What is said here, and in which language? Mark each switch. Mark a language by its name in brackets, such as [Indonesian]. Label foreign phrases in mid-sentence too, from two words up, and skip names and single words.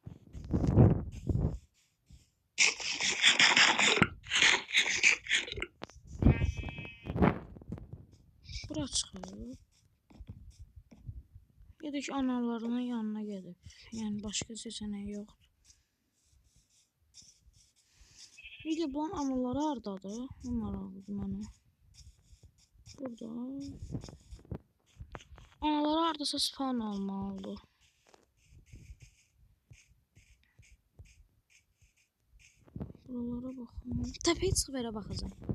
[Azerbaijani] Bura çıxır. Ya da ki analarının yanına gedib. [Turkish] Yani başka seçeneği yoxdur. [Azerbaijani] Bir de bunun anaları hardadır? Onlar aldı mənə. Burada. Anaları hardasa spawn olmalıdır. Buralara baxım. Təpəyə çıxıb yerə baxacağım.